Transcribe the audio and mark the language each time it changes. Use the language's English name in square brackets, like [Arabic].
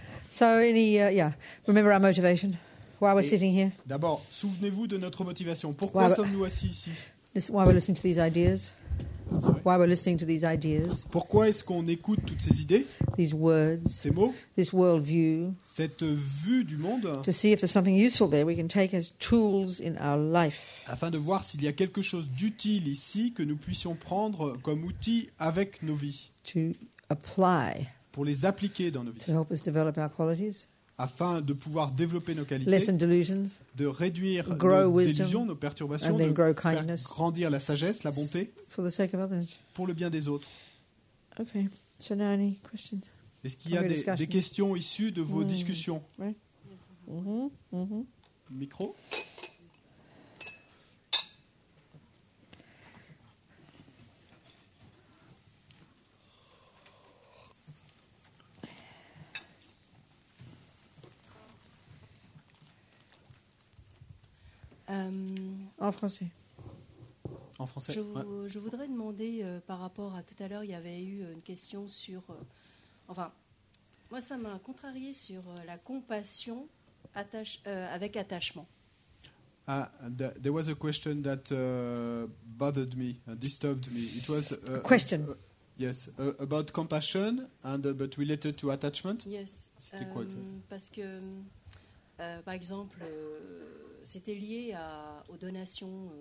[English] So, remember our motivation, why we're sitting here, [French] D'abord, souvenez-vous de notre motivation. Pourquoi sommes-nous assis ici? [English] why we're listening to these ideas, Sorry. why we're listening to these ideas, [French] Pourquoi est-ce qu'on écoute toutes ces idées, [English] these words, [French] ces mots, [English] this worldview, [French] cette vue du monde, [English] to see if there's something useful there we can take as tools in our life. [French] afin de voir s'il y a quelque chose d'utile ici que nous puissions prendre comme outil avec nos vies, [English] To apply, [French] pour les appliquer dans nos vies, [English] to help us develop our qualities, [French] afin de pouvoir développer nos qualités, [English] lessen delusions, [French] de réduire [English] grow [French] nos [English] wisdom, [French] délusions, nos perturbations, [English] and then [French] de [English] grow [French] faire [English] kindness. [French] grandir la sagesse, la bonté, [English] for the sake of others. [French] pour le bien des autres. [English] Okay, so now any questions? [French] Est-ce qu'il y a des questions issues de vos discussions? Micro? En français. En français? Je voudrais demander, par rapport à tout à l'heure, il y avait eu une question sur... moi, ça m'a contrarié sur la compassion avec attachement. [English] There was a question that bothered me, disturbed me. It was A question. Yes, about compassion and but related to attachment. Yes. [French] C'était quoi exactement? Parce que, par exemple, c'était lié aux donations.